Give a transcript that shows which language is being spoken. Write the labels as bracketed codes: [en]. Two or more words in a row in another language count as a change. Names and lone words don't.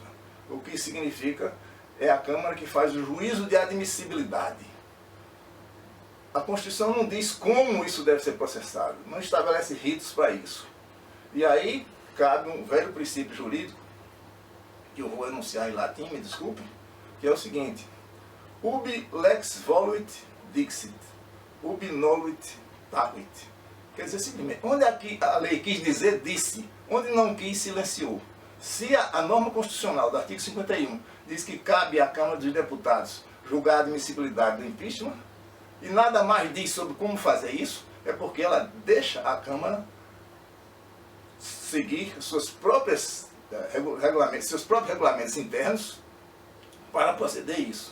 [pt] O que significa é a Câmara que faz o juízo de admissibilidade. A Constituição não diz como isso deve ser processado, não estabelece ritos para isso. E aí cabe um velho princípio jurídico, que eu vou enunciar em latim, me desculpem, que é o seguinte: [la] ubi lex voluit dixit, ubi noluit tacuit. [pt] Quer dizer, simplesmente, onde aqui a lei quis dizer, disse. Onde não quis, silenciou. Se a norma constitucional do artigo 51 diz que cabe à Câmara dos Deputados julgar a admissibilidade do impeachment, e nada mais diz sobre como fazer isso, é porque ela deixa a Câmara seguir seus próprios regulamentos internos para proceder isso.